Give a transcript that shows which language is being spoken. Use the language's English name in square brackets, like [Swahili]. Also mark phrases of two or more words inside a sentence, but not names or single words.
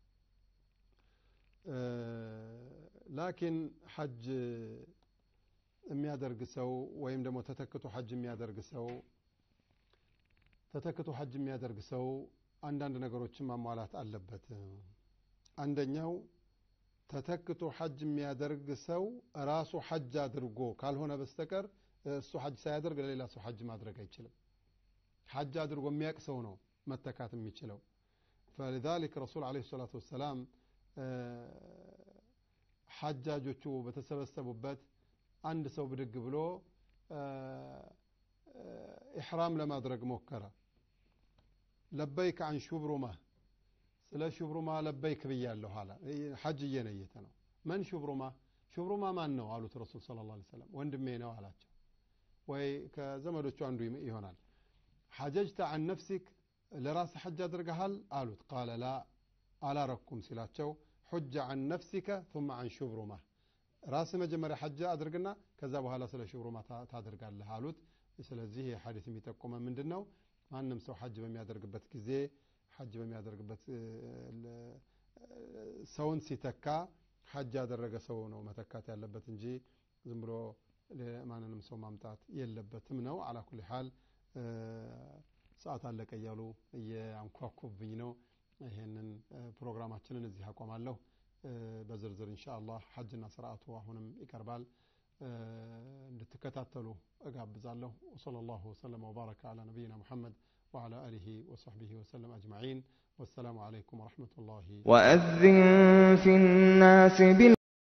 [Amharic] ላኪን ሐጅ የሚያደርግ ሰው ወይም ደግሞ ተተክቶ ሐጅ የሚያደርግ ሰው አንዳንድ ነገሮችን ማሟላት አለበት አንደኛው ተተክቶ ሐጅ የሚያደርግ ሰው ራሱ ሐጅ አድርጎ ካልሆነ በስተቀር እሱ ሐጅ ሳያደርግ ለሌላ ሰው ሐጅ ማድረግ አይችልም ሐጅ አድርጎ የሚያቅ ሰው ነው መተካት የሚችለው [Arabic] فلذلك رسول عليه الصلاة والسلام [Amharic] ሐጃጆቹ በተሰበሰቡበት አንድ ሰው ብድግ ብሎ ኢህራም ለማድረግ ሞከረ ለበይክ عن ሹብሩማ ስለ ሹብሩማ ለበይክ ብያለሁ አለ ሐጅ እየነየተ ነው ማን ሹብሩማ ማን ነው አሉት [Arabic] رسول صلى الله عليه وسلم [Amharic] ወንድሜ ነው አላቸው ወይ ከዘመዶቹ አንዱ ይሆናል [Arabic] حججت عن نفسك [Amharic] ለራስ ሐጅ አድርገሃል አሉት [Arabic] قال لا [Amharic] አላረኩም ሲላቸው [Arabic] حج عن نفسك ثم عن شبرمة [Amharic] ራስ መጀመሪያ ሐጅ አድርግና ከዛ በኋላ ስለ ሹብሩማ ታደርጋለህ አሉት ስለዚህ ሐዲስ የሚጠቁመው ምንድነው ማንንም ሰው ሐጅ በሚያደርግበት ጊዜ ሐጅ በሚያደርግበት ሰውን ሲተካ ሐጅ ያደረገ ሰው ነው መተካት ያለበት እንጂ ዝም ብሎ ማንንም ሰው ማምጣት የለበትም ነው [Arabic] على كل حال [Amharic] ሰዓት አለቀ ያሉ ያንኳኩብኝ ነው ይሄንን ፕሮግራማችንን እዚህ አቆማለሁ በዝርዝር ኢንሻአላህ ሐጅና ስርዓቱ አሁንም ይቀርባል እንድትከታተሉ እጋብዛለሁ [Arabic] وصلى الله وسلم وبارك على نبينا محمد وعلى آله وصحبه وسلم أجمعين والسلام عليكم ورحمة الله وأذن في الناس